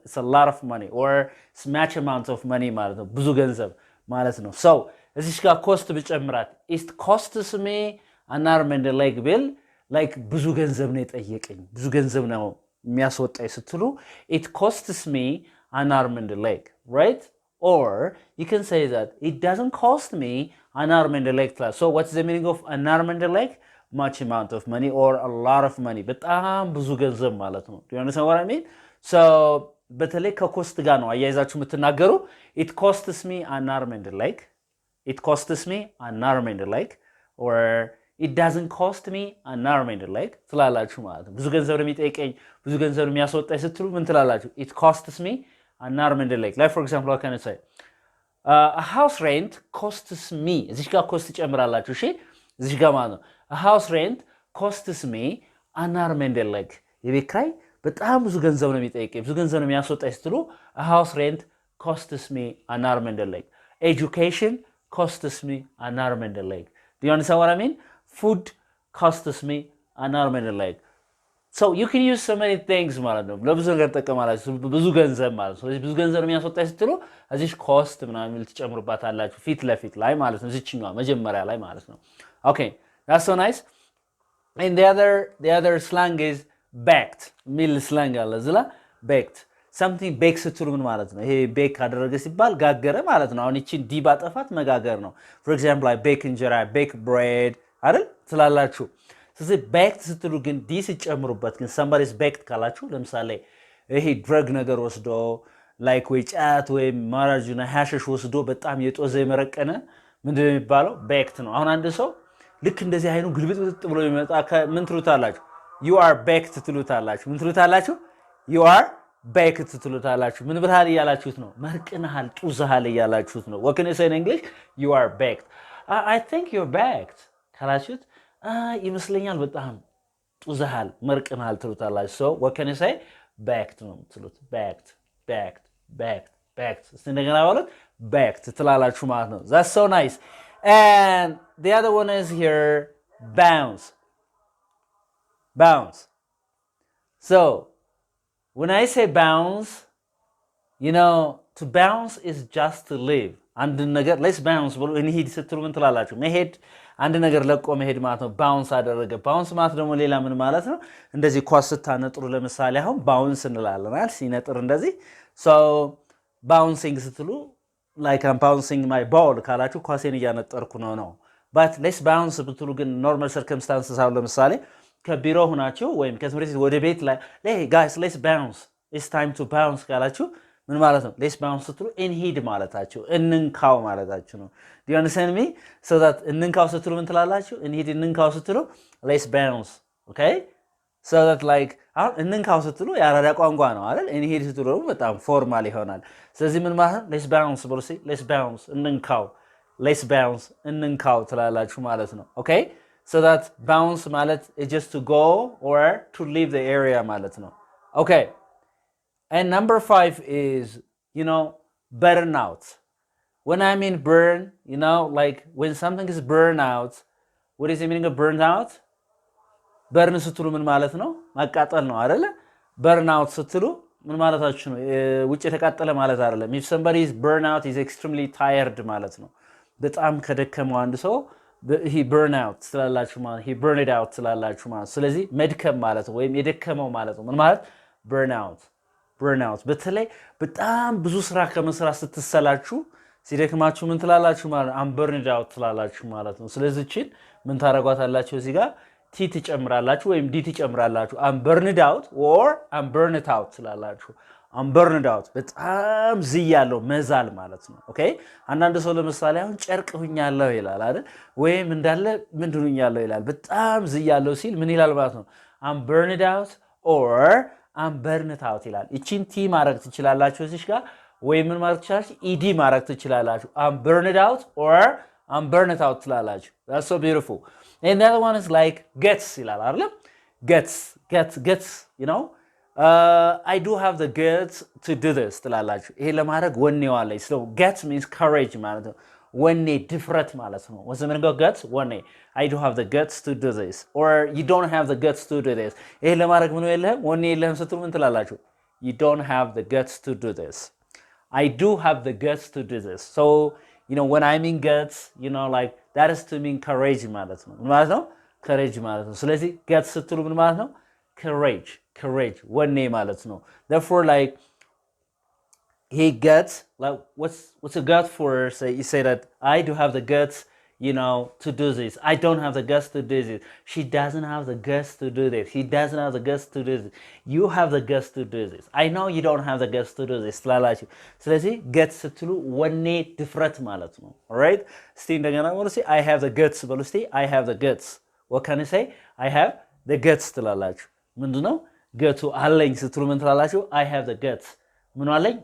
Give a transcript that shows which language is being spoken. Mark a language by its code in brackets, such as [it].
[en] It's a lot of money or much amount of money [am] ማለት ነው። ብዙ ገንዘብ ማለት ነው። [en] so [am] እዚህ ጋር ኮስት ብጨምራት [en] it costs me an arm and a leg [am] ቢል [en] like [am] ብዙ ገንዘብ ነው የጠየቀኝ ብዙ ገንዘብ ነው የሚያስወጣኝ ስትሉ [en] it costs me an arm and a leg, right? Or you can say that it doesn't cost me an arm and a leg class. So what's the meaning of an arm and a leg? Much amount of money or a lot of money. [am] በጣም ብዙ ገንዘብ ማለት ነው. [en] Do you understand what I mean? [am] So በተለይ ከኮስት ጋር ነው አያይዛችሁ የምትናገሩ. [en] It costs me an arm and a leg. It costs me an arm and a leg. Or it doesn't cost me an arm and a leg [am] ትላላችሁ ማለት ነው። ብዙ ገንዘብ ነው የሚጠይቀኝ ብዙ ገንዘብ ነው የሚያስወጣኝ ስትሉ ምን ትላላችሁ? [en] It costs me an arm and a leg. Like for example, what can I say? A house rent costs me. [am] እዚህ ጋር ኮስት ጨምራላችሁ። እሺ እዚህ ጋር ማለት ነው [en] a house rent costs me an arm and a leg. [am] የቤት ኪራይ በጣም ብዙ ገንዘብ ነው የሚጠይቀኝ ብዙ ገንዘብ ነው የሚያስወጣኝ ስትሉ [en] a house rent costs me an arm and a leg. Education costs me an arm and a leg. Do you understand what I mean? Food costs me an arm and a leg. So you can use so many things [am] ማለት ነው። ለብዙ ነገር ተጠቀማላችሁ ብዙ ገንዘብ ማለት ነው። ስለዚህ ብዙ ገንዘብ የሚያስወጣኝ ስትሉ እዚህ ኮስት ምናምን ልትጨምሩባታላችሁ ፊት ለፊት ላይ ማለት ነው። እዚህኛው መጀመሪያ ላይ ማለት ነው። [en] Okay, that's so nice. And the other slang is baked. [am] ሚል ስላንግ አለ እዚህ ላይ [en] baked something bake [am] ስትሉ ምን ማለት ነው? ይሄ ቤክ አደረገ ሲባል ጋገረ ማለት ነው። አሁን እቺን ዲ ባጠፋት መጋገር ነው። [en] for example I bake [am] እንጀራ [en] bake bread [am] አይደል ትላላችሁ። ስለዚህ baked ስትሉ ግን ዲ ሲጨምሩበት ግን [en] somebody is baked [am] ካላችሁ ለምሳሌ ይሄ ድረግ ነገር ወስዶ ላይክ ወይ ጫት ወይ ማራጁና ሃሽሽ ወስዶ በጣም የጦዘ የመረቀነ ምንድነው የሚባለው? baked ነው። አሁን አንድ ሰው ልክ እንደዚህ አይኑ ግልብጥ ብሎ ይመጣ ምን ትሉታላችሁ? [en] you are baked [am] ትሉታላችሁ። ምን ትሉታላችሁ? [en] you are baked [am] ትሉታላችሁ። ምን ብለሃል እያላችሁት ነው? መርቅነሃል፣ ጡዘሃል እያላችሁት ነው። [en] what can you say in English? you are baked. I think you're baked [am] ካላችሁት ይመስለኛል በጣም ጡዘሃል፣ መርቅነሃል ትሉታላችሁ። [en] so what can you say? [am] baked ነው ትሉት። baked baked baked baked እስቲ እንደገና ባሉት baked ትላላችሁ ማለት ነው። [en] that's so nice. And the other one is here bounce. Bounce. So when I say bounce, you know, to bounce is just to live. [am] አንድ ነገር [en] let's bounce [am] ብሎ እንሂድ ስትሉ ምን ትላላችሁ? መሄድ አንድ ነገር ለቆ መሄድ ማለት ነው። ባውንስ አደረገ። ባውንስ ማለት ደግሞ ሌላ ምን ማለት ነው? እንደዚህ ኳስ ስታነጥሩ ለምሳሌ አሁን ባውንስ እንላለን አይደል? ሲነጥር እንደዚህ [en] so bouncing [am] ስትሉ [en] like I'm bouncing my ball [am] ካላችሁ ኳሴን እያነጠርኩ ነው ነው። [en] but let's bounce [am] ብትሉ ግን [en] normal circumstances [am] አሁን ለምሳሌ ከቢሮ ሆናችሁ ወይም ከትምህርት ወደ ቤት ላይ [en] hey guys let's bounce it's time to bounce [am] ካላችሁ ምን ማለት ነው? [en] let's bounce [am] ስትሉ እንሂድ ማለታችሁ እንንካው ማለታችሁ ነው። [en] do you understand me? so that [am] እንንካው ስትሉ ምን ትላላችሁ? እንሂድ እንንካው ስትሉ [en] let's bounce okay so that like [am] አሁን እንንካው ስትሉ የአራዳ ቋንቋ ነው አይደል? እንሂድ ስትሉ ደግሞ በጣም ፎርማል ይሆናል። ስለዚህ ምን ማለት ነው? [en] let's bounce [am] ብሎ [en] let's bounce [am] እንንካው [en] let's bounce እንንካው ትላላችሁ [am] ማለት ነው። [en] okay so that bounce ማለት is just to go or to leave the area ማለት ነው። okay and number 5 is you know burn out. when I mean burn, you know like when something is burn out, what is the meaning of burn out? [am] burn ስትሉ ምን ማለት ነው? ማቃጠል ነው አይደለ? [en] burn out [am] ስትሉ ምን ማለታችሁ ነው? ውጭ የተቃጠለ ማለት አይደለም። [en] if somebody is burn out is extremely tired [am] ማለት ነው። በጣም ከደከመው አንድ ሰው [en] he burn out [am] ስላላችሁ ማለት [en] he burn it out [am] ስላላችሁ ማለት ስለዚህ መድከም ማለት ነው ወይም የደከመው ማለት ነው። ምን ማለት [en] burn out burn out [am] በተለይ በጣም ብዙ ስራ ከመስራት ስትሰላችሁ ሲደክማችሁ ምን ትላላችሁ ማለት [en] I'm burned out [am] ትላላችሁ ማለት ነው። ስለዚህ እቺን ምን ታረጋታላችሁ? እዚህ ጋር ቲ ትጨምራላችሁ ወይም ዲ ትጨምራላችሁ። [en] I'm burned out or I'm burnt out [am] ትላላችሁ። [en] I'm burned out [am] በጣም ዝያለው መዛል ማለት ነው። ኦኬ አንዳንድ ሰው ለምሳሌ አሁን ጨርቅ ሁኛለሁ ይላል አይደል? ወይም እንዳለ ምንድን ሁኛለሁ ይላል። በጣም ዝያለው ሲል ምን ይላል ማለት ነው? [en] I'm burned out or I'm burnt out [am] ይላል። እቺን ቲ ማድረግ ትችላላችሁ እዚህ ጋር ወይ ምን ማድረግ ትችላላችሁ? ኢዲ ማድረግ ትችላላችሁ። [en] I'm burned out or I'm burnt out [am] ትላላችሁ። [en] That's so beautiful. And the other one is like guts [am] ይላል አይደል? [en] Guts, you know? I do have the guts to do this [am] ትላላችሁ። ይሄ ለማድረግ ወኔው አለኝ። [en] So guts means courage [am] ማለት ነው። ወኔ ድፍረት ማለት ነው። [en] What's the meaning of guts? [am] ወኔ [en] I do have the guts to do this or you don't have the guts to do this. [am] ይሄ ለማድረግ ምን የለህም ወኔ የለህም ስትሉ ምን ትላላችሁ? [en] You don't have the guts to do this. I do have the guts to do this. So, you know, when I mean guts, you know, like that is to mean courage [am] ማለት ነው። ምን ማለት ነው? [en] courage [am] ማለት ነው። ስለዚህ guts ስትሉ ምን ማለት ነው? courage ወኔ ማለት ነው። [en] Therefore like he gets like what's a gut for? Say you say that I do have the guts, you know, to do this. I don't have the guts to do this. She doesn't have the guts to do this. He doesn't have the guts to do this. You have the guts to do this. I know you don't have the guts to do this. [am] ትላላችሁ። ስለዚህ guts ስትሉ ወኔ ድፍረት ማለት ነው። [en] alright [am] እስቲ እንደገና ወርሲ [en] I have the guts [am] በሉ እስቲ [en] I have the guts. what can you say? I have the guts [am] ትላላችሁ። ምንድነው ገቱ አለኝ ስትሉ ምን ትላላችሁ? [en] I have the guts. [am] ምን አለኝ?